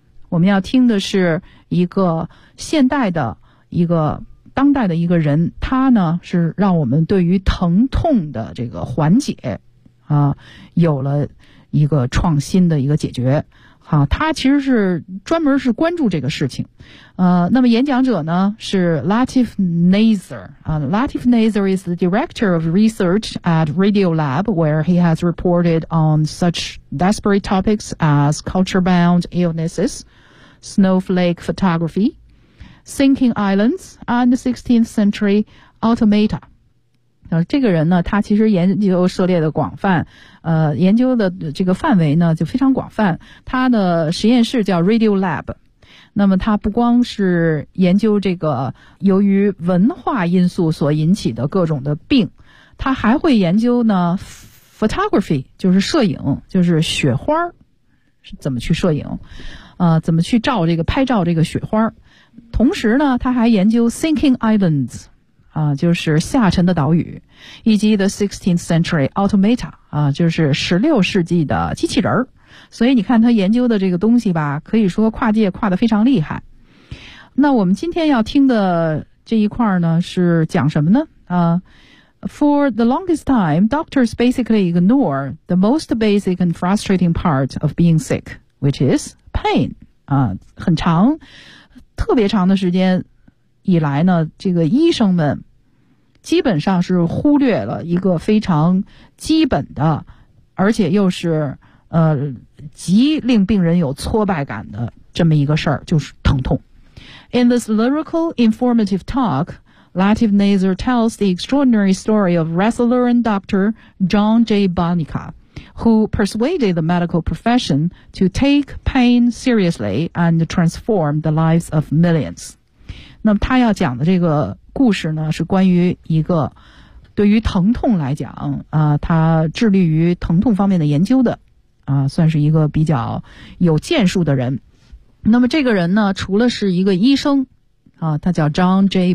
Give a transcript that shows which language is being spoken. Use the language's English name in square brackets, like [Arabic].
[Chinese] 我们要听的是一个现代的一个当代的一个人，他呢是让我们对于疼痛的这个缓解有了一个创新的一个解决。好，他其实是专门是关注这个事情。那么演讲者呢是 Latif Nasser。 [English] Latif Nasser is the director of research at Radio Lab, where he has reported on such desperate topics as culture-bound illnesses, snowflake photography, sinking islands, and 16th century automata. [Chinese] 这个人呢他其实研究涉猎的广泛，研究的这个范围呢就非常广泛。他的实验室叫 Radio Lab。那么他不光是研究这个由于文化因素所引起的各种的病，他还会研究呢 photography, 就是摄影，就是雪花是怎么去摄影，怎么去照这个拍照这个雪花。同时呢他还研究 [English] sinking islands, [Chinese] 就是下沉的岛屿，以及 [English] the 16th century automata, [Chinese] 就是16世纪的机器人。所以你看他研究的这个东西吧，可以说跨界跨得非常厉害。那我们今天要听的这一块呢是讲什么呢？ [English] For the longest time, doctors basically ignore the most basic and frustrating part of being sick, which is pain. [Chinese] 很长，特别长的时间以来呢，这个医生们基本上是忽略了一个非常基本的，而且又是极令病人有挫败感的这么一个事儿，就是疼痛。 [English] In this lyrical informative talk, Latif Nasser tells the extraordinary story of wrestler and doctor John J. Bonica, who persuaded the medical profession to take pain seriously and transform the lives of millions. [Chinese] 那么他要讲的这个故事呢是关于一个对于疼痛来讲他致力于疼痛方面的研究的算是一个比较有建树的人。那么这个人呢除了是一个医生他叫 John J.